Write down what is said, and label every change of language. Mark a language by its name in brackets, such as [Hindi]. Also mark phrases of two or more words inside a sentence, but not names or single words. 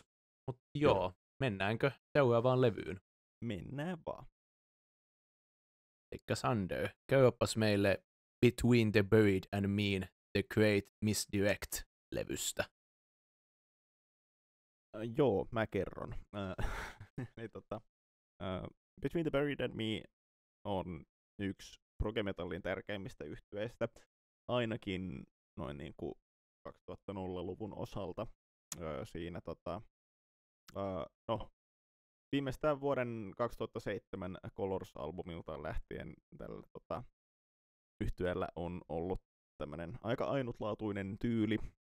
[Finnish] Mutta joo, mennäänkö seuraavaan levyyn? Mennään vaan. Elikkä Sander, käypäs meille Between the Buried and Me, The Great Misdirect-levystä. Joo, mä kerron. Between the Buried and Me on yksi progemetallin tärkeimmistä yhtyeistä, ainakin noin niin kuin 2000-luvun osalta. Siinä viimeistään vuoden 2007 Colors-albumilta lähtien tällä yhtyeellä on ollut tämmöinen aika ainutlaatuinen tyyli.